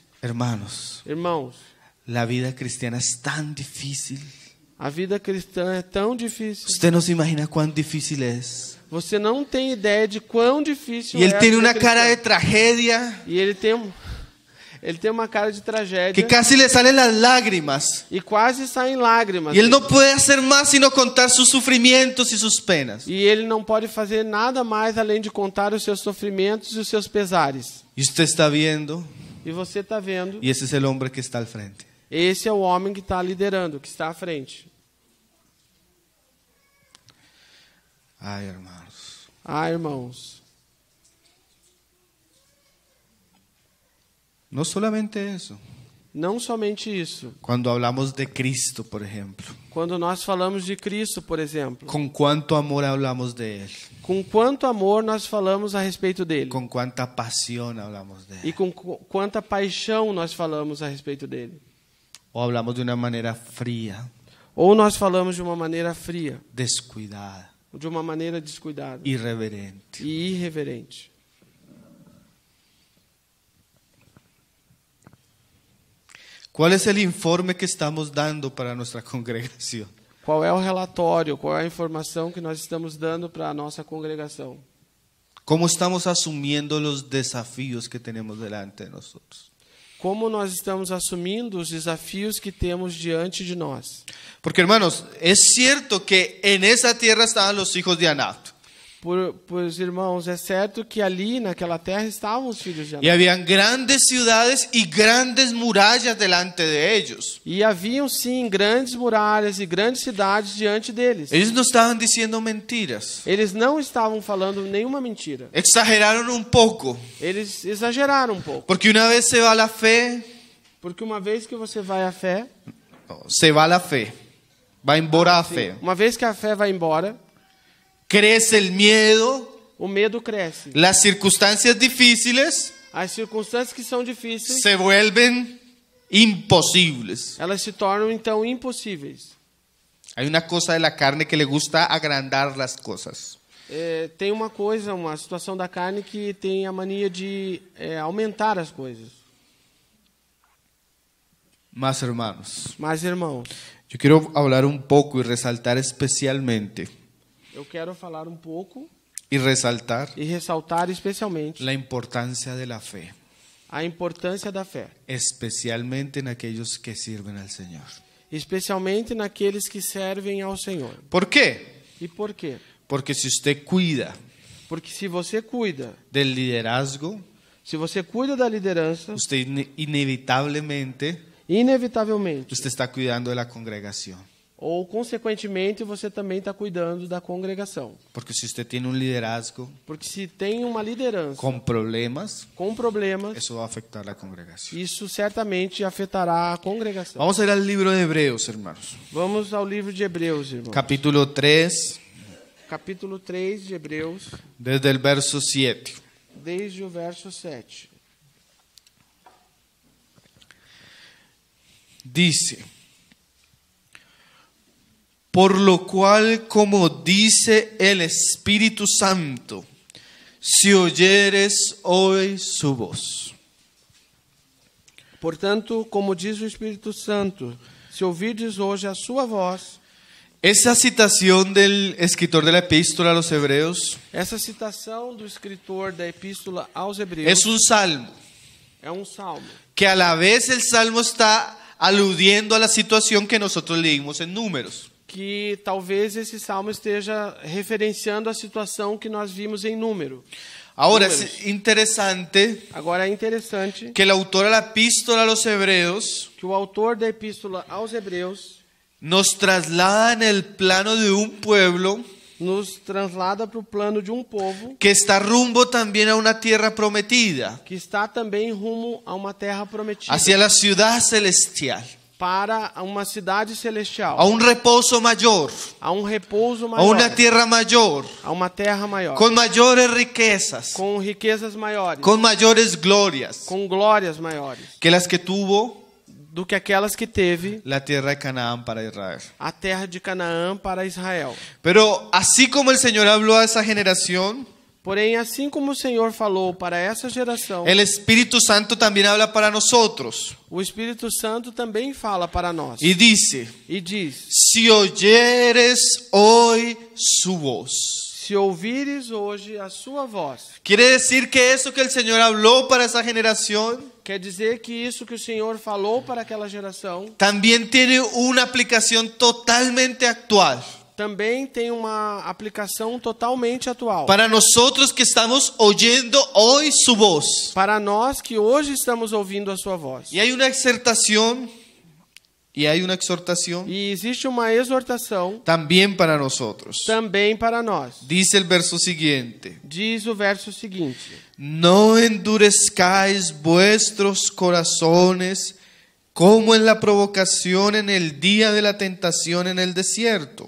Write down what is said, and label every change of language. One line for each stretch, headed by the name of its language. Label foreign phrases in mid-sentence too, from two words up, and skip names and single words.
Spanish: hermanos,
Portuguese: irmãos,
Spanish: la vida cristiana es tan difícil?
Portuguese: a vida cristã é tão difícil.
Spanish: Usted no se imagina cuán difícil es.
Portuguese: Você não tem ideia de quão difícil
Spanish: Y
Portuguese: é
Spanish: él
Portuguese: a
Spanish: tiene
Portuguese: vida
Spanish: una cara de
Portuguese: cristã.
Spanish: tragedia
Portuguese: E ele tem uma cara de tragédia
Spanish: que casi le salen las lágrimas.
Portuguese: e quase saem lágrimas.
Spanish: Y él no puede hacer más sino contar sus sufrimientos y sus penas.
Portuguese: E ele não pode fazer nada mais além de contar os seus sofrimentos e os seus pesares.
Spanish: Y usted está viendo,
Portuguese: E você está vendo,
Spanish: y ese es el hombre que está al frente.
Portuguese: esse é o homem que está liderando, que está à frente.
Spanish: Ay, hermanos.
Portuguese: Ah, irmãos,
Spanish: No solamente eso.
Portuguese: não somente isso.
Spanish: Cuando hablamos de Cristo, por ejemplo,
Portuguese: Quando nós falamos de Cristo, por exemplo,
Spanish: con cuánto amor hablamos de Él,
Portuguese: com quanto amor nós falamos a respeito dele
Spanish: con cuánta pasión hablamos de
Portuguese: e
Spanish: Él.
Portuguese: com quanta paixão nós falamos a respeito dele.
Spanish: O hablamos de una manera fría,
Portuguese: Ou nós falamos de uma maneira fria,
Spanish: descuidada,
Portuguese: de uma maneira descuidada
Spanish: irreverente.
Portuguese: e irreverente.
Spanish: ¿Cuál es el informe que estamos dando para nuestra congregación?
Portuguese: Qual é o relatório, qual é a informação que nós estamos dando para a nossa congregação?
Spanish: ¿Cómo estamos asumiendo los desafíos que tenemos delante de nosotros?
Portuguese: Como nós estamos assumindo os desafios que temos diante de nós?
Spanish: Porque, hermanos, es cierto que en esa tierra estaban los hijos de Anac.
Portuguese: Pois, irmãos, é certo que ali, naquela terra, estavam os filhos de
Spanish: Y
Portuguese: Aná.
Spanish: habían grandes ciudades y grandes murallas delante de ellos.
Portuguese: E haviam, sim, grandes muralhas e grandes cidades diante deles.
Spanish: Ellos no estaban diciendo mentiras.
Portuguese: Eles não estavam falando nenhuma mentira.
Spanish: Exageraron un poco.
Portuguese: Eles exageraram um pouco.
Spanish: Porque una vez se va la fe,
Portuguese: Porque uma vez que você vai à fé,
Spanish: se va la fe.
Portuguese: Va embora a fe. uma vez que a fé vai embora,
Spanish: Crece el miedo,
Portuguese: o medo cresce.
Spanish: las circunstancias difíciles
Portuguese: As circunstâncias que são difíceis,
Spanish: se vuelven imposibles.
Portuguese: elas se tornam então impossíveis.
Spanish: Hay una cosa de la carne que le gusta agrandar las cosas.
Portuguese: Tem uma coisa, uma situação da carne que tem a mania de aumentar as coisas.
Spanish: Más hermanos,
Portuguese: Mas, irmãos,
Spanish: yo quiero hablar un poco y resaltar especialmente
Portuguese: eu quero falar um pouco
Spanish: y resaltar
Portuguese: e ressaltar especialmente
Spanish: la importancia de la fe,
Portuguese: a importância da fé.
Spanish: especialmente en aquellos que sirven al Señor.
Portuguese: Especialmente naqueles que servem ao Senhor.
Spanish: ¿Por qué?
Portuguese: E por quê?
Spanish: Porque si usted cuida
Portuguese: Porque se você cuida,
Spanish: del liderazgo,
Portuguese: se você cuida da liderança,
Spanish: usted inevitablemente
Portuguese: inevitavelmente,
Spanish: usted está cuidando de la congregación.
Portuguese: ou consequentemente, você também está cuidando da congregação.
Spanish: Porque si usted tiene un liderazgo
Portuguese: Porque se tem uma liderança
Spanish: con problemas,
Portuguese: com problemas,
Spanish: eso va a afectar la congregación.
Portuguese: isso certamente afetará a congregação.
Spanish: Vamos a ir al libro de Hebreos, hermanos.
Portuguese: Vamos ao livro de Hebreus, irmão.
Spanish: Capítulo 3,
Portuguese: Capítulo 3 de Hebreus,
Spanish: desde el verso 7.
Portuguese: desde o verso 7.
Spanish: Dice: por lo cual, como dice el Espíritu Santo, si oyeres hoy su voz.
Portuguese: Portanto, como diz o Espírito Santo, se ouvirdes hoje a sua voz.
Spanish: Esa citación del escritor de la epístola a los Hebreos
Portuguese: Essa citação do escritor da epístola aos Hebreus
Spanish: es un salmo,
Portuguese: é um salmo,
Spanish: que a la vez el salmo está aludiendo a la situación que nosotros leímos en Números.
Portuguese: que talvez esse salmo esteja referenciando a situação que nós vimos em Número.
Spanish: Ahora
Portuguese: Números.
Spanish: es interesante
Portuguese: Agora é interessante
Spanish: que el autor de la epístola a los Hebreos
Portuguese: que o autor da epístola aos Hebreus
Spanish: nos traslada en el plano de un pueblo
Portuguese: nos translada para o plano de um povo
Spanish: que está rumbo también a una tierra prometida,
Portuguese: que está também rumo a uma terra prometida,
Spanish: hacia la ciudad celestial,
Portuguese: para uma cidade celestial,
Spanish: a un reposo mayor,
Portuguese: a um repouso a maior,
Spanish: una tierra mayor,
Portuguese: a uma terra maior,
Spanish: con mayores riquezas,
Portuguese: com riquezas maiores,
Spanish: con mayores glorias
Portuguese: com glórias maiores
Spanish: que las que tuvo
Portuguese: do que aquelas que teve
Spanish: la tierra de Canaán para Israel.
Portuguese: a terra de Canaã para Israel.
Spanish: Pero así como el Señor habló a esa generación,
Portuguese: Porém, assim como o Senhor falou para essa geração,
Spanish: el Espíritu Santo también habla para nosotros
Portuguese: o Espírito Santo também fala para nós
Spanish: y dice:
Portuguese: e diz:
Spanish: si oyeres hoy su voz.
Portuguese: se ouvires hoje a sua voz.
Spanish: Quiere decir que eso que el Señor habló para esa generación
Portuguese: Quer dizer que isso que o Senhor falou para aquela geração
Spanish: también tiene una aplicación totalmente actual
Portuguese: também tem uma aplicação totalmente atual.
Spanish: para nosotros que estamos oyendo hoy su voz.
Portuguese: Para nós que hoje estamos ouvindo a sua voz.
Spanish: Y hay una exhortación
Portuguese: E existe uma exortação
Spanish: también para nosotros.
Portuguese: também para nós.
Spanish: Dice el verso siguiente:
Portuguese: Diz o verso seguinte:
Spanish: no endurezcáis vuestros corazones como en la provocación en el día de la tentación en el desierto,